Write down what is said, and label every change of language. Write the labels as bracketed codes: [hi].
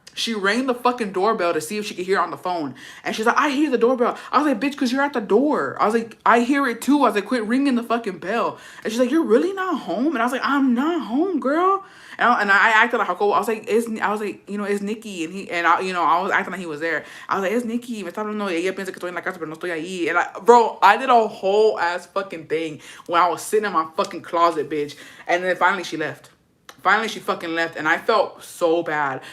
[en] She rang the fucking doorbell to see if she could hear on the phone. And she's like, I hear the doorbell. I was like, bitch, because you're at the door. I was like, I hear it too. I was like, quit ringing the fucking bell. And she's like, you're really not home? And I was like, I'm not home, girl. And I acted like, I was like, you know, it's Nikki. And I was acting like he was there. I was like, it's Nikki. [es] Me está hablando, ella piensa que estoy en la casa, pero no estoy ahí. [en] And bro, I did a whole ass fucking thing when I was sitting in my fucking closet, bitch. And then finally she left. Finally, she fucking left, and I felt so bad.